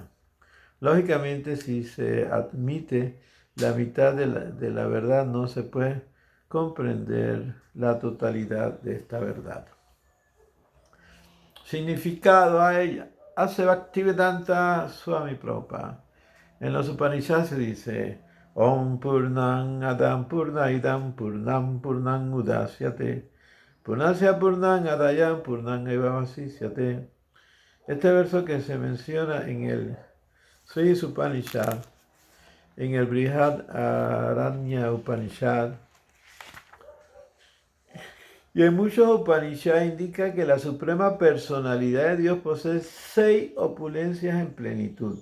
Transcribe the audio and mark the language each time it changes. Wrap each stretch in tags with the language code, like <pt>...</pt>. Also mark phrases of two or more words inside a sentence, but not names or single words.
<es>Lógicamente, si se admite la mitad de la verdad, no se puede comprender la totalidad de esta verdad. Significado a ella. Ase Bhaktivedanta Swami Prabhupada. En los Upanishads se dice:</es> <sa>Om Purnam Adam Purnaidam Purnam Purnam Udasyate Purnasya Purnam Adayam Purnam Eva Vasisyate.</sa> <es>Este verso que se menciona en el Sri Upanishad, en el Brihad Aranya Upanishad y en muchos Upanishads indica que la suprema personalidad de Dios posee 6 opulencias en plenitud.</es>